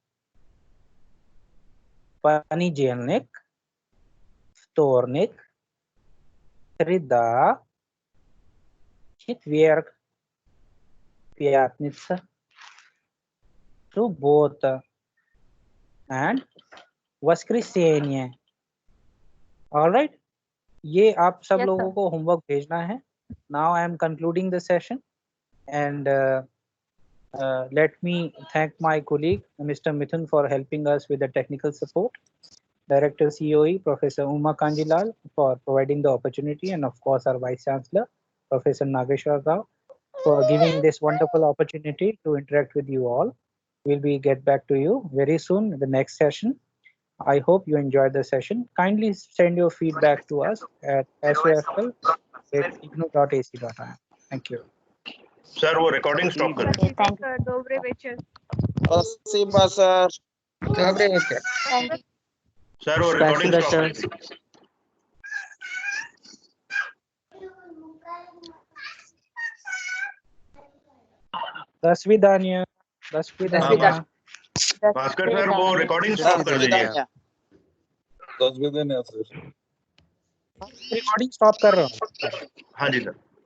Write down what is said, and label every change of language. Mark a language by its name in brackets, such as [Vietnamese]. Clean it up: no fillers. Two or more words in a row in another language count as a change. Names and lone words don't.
[Russian] Понедельник, Вторник, Среда, Четверг, Пятница, Суббота, and Воскресенье. [English] All right? [Hindi] ये आप सब [English] Yes, [Hindi] लोगों [English] sir. [Hindi] को होमवर्क भेजना है. [English] Now I am concluding the session, and let me thank my colleague Mr. Mithun for helping us with the technical support. Director COE Professor Uma Kanjilal for providing the opportunity, and of course our Vice Chancellor Professor Nageshwar Rao for giving this wonderful opportunity to interact with you all. We'll get back to you very soon in the next session. I hope you enjoyed the session. Kindly send your feedback to us at sofl@ignou.ac.in. Thank you. [Hindi] सर वो [English] recording stop [Hindi] कर [English] Okay, thank you. [Russian] Добрый вечер. Спасибо, сэр. Добрый вечер. [English] Thank you. [Hindi] सर वो रिकॉर्डिंग [Russian] Спасибо, [Hindi] स्टॉप [Russian] सर. [Hindi] कर [Russian] До свидания. До свидания. [Hindi] भास्कर सर वो [English] recording stop [Hindi] कर दीजिए। [Russian] До свидания, сэр. [English] recording stop [Hindi] कर रहा हूँ। हाँ जी सर।